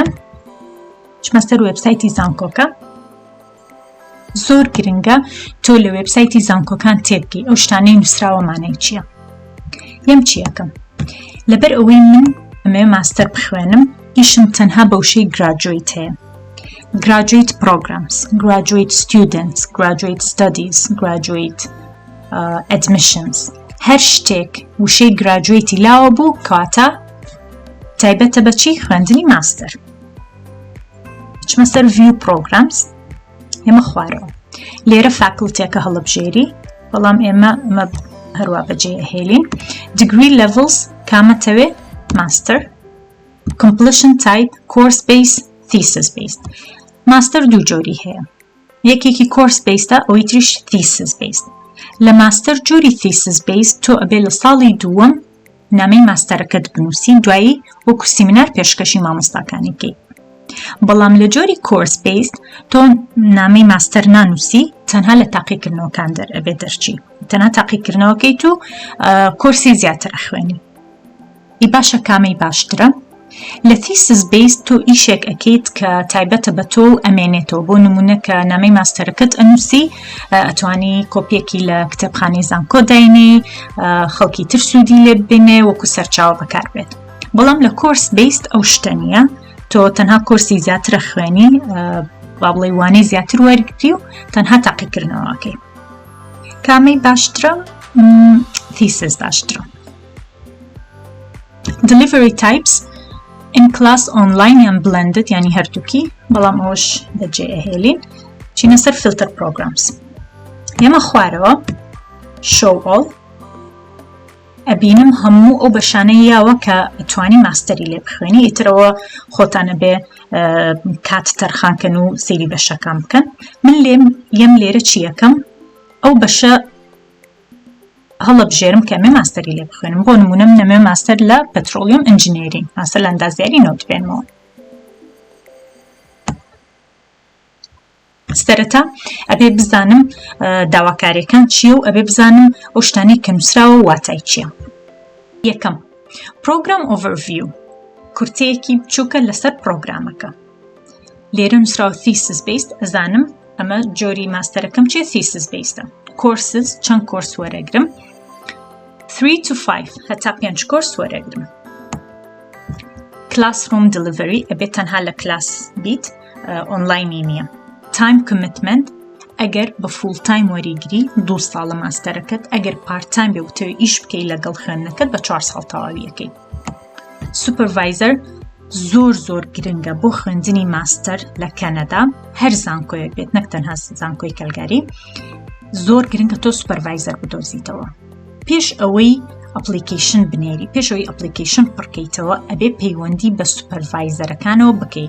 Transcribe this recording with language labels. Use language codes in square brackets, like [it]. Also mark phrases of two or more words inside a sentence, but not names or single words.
[ckb] چمە سەر وێبسایتی زانکۆکە. زۆر گرنگە تۆ لە وێبسایتی زانکۆکان تێبگەی ئەو شتانەی نووسراوەمانەی چییە. یەم چیەکەم لەبەر ئەوەی من ئەمێ ماستەر بخوێنم، ئیشم تەنها بەوشەی گراجویت هەیە. [en] Graduate programs, graduate students, graduate studies, graduate admissions. [ckb] هەر شتێک وشەی گراجویتی لاوە بوو کەواتە تایبەتە بە چی؟ خوێندنی ماستەر. چمە سەر [en] view programs، [ckb] ئێمە خوارەوە. لێرە فاکڵتیەکە هەڵبژێری، بەڵام ئێمە هەروە بەجێهێلین. [en] Degree levels [ckb] کامەتەوێ؟ ماستەر. [en] Completion type course based thesis based. [ckb] ماستەر دوو جۆری هەیە، یەکێکی [en] course based [ckb] ئەوەی تریش [en] thesis based. [ckb] لە ماستەر جۆری [en] thesis based [ckb] تۆ ئەبێ لە ساڵی دووەم نامەی ماستەرەکەت بنووسی، دوایی وەکو سیمینار پێشکەشی مامۆستاکانی بکەیت. بەڵام لە جۆری [en] course based [ckb] تۆ نامەی ماستەر نانووسی، تەنها لە تاقیکردنەوەکان ئەبێ دەرچی، تەنها تاقیکردنەوەکەیت و کۆرسی زیاتر ئەخوێنی. ئی باشە کامەی باشترە؟ لە [en] thesis based [ckb] تۆ ئیشێک ئەکەیت کە تایبەتە بە تۆ ئەمێنێتەوە. بۆ نمونە کە نامەی ماستەرەکەت ئەنووسی، ئەتوانی کۆپیەکی لە کتێبخانەی زانکۆ داینێ، خەڵکی تر سوودی لێ ببینێ، وەکو سەرچاوە بەکار بێت. بەڵام لە [en] course based [ckb] ئەو شتە نییە، تۆ تەنها کۆرسی زیاترە خوێنی، با بڵێ وانەی زیاتر وەرگری و تەنها تاقیکردنەوەکەی. کامەی باشترە؟ thesis باشترە. [en] Delivery types in-class online [ckb] یان blended یعنی هەردووکی، بەڵام ئەوش بەجێهێلین. چینە سەر [en] filter programs. [ckb] ئێمە خوارەوە [en] show all، [ckb] ئەبینم هەموو ئەو بەشانەی یاوە کە ئەتوانی ماستەری لێ بخوێنی، ئیترەوە خۆتانە بێ کات تەرخانکەن و سەیری بەشەکان بکەن. من یەم لێرە چیەکەم؟ ئەو بەشە هەڵەبژێرم کە ئەمێ ماستەری لێ بخوێنم. بۆ نمونە من ئەمێ ماستەر لە [en] petroleum engineering, [ckb] ماستەر لە ئەندازیاری نەوت بێنمەوە. سەرەتا ئەبێ بزانم داواکاریەکان چییە و ئەبێ بزانم ئەو شتانەی کە نووسراوە واتای چییە. یەکەم، [en] program overview، [ckb] کورتەیەکی بچووکە لەسەر پرۆگرامەکە. لێرە نووسراوە [en] thesis based، [ckb] ئەزانم ئەمە جۆری ماستەرەکەم چیە؟ [en] thesis based. [ckb] courses، چەند کۆرس وەرەگرم؟ 3 to 5 هەتا 5 کۆرس وەرەگرم. [en] classroom delivery، [ckb] ئەبێ تەنها لە کلاس بیت، ئۆنلاینی نییە. [en] time commitment، [ckb] ئەگەر بە [en] full time [ckb] وەریگری 2 ساڵە ماستەرەکەت، ئەگەر [en] part time [ckb] بێ وتەوێ ئیش بکەی لەگەڵ خوێندنەکەت بە 4 ساڵ تەواویەکەی. supervisor زۆر گرنگە بۆ خوێندنی ماستەر لە کەنەدا، هەر زانکۆیەک بێت، نەک تەنها زانکۆی کەلگاری. زۆر گرنگە تۆ سوپەرڤایزەر بدۆزیتەوە. پێش ئەوەی ئەپلیکیشن بنێری، پێش ئەوەی ئەپلیکیشن پڕکەیتەوە، ئەبێ پەیوەندی بە سوپەرڤایزەرەکانەوە بکەی.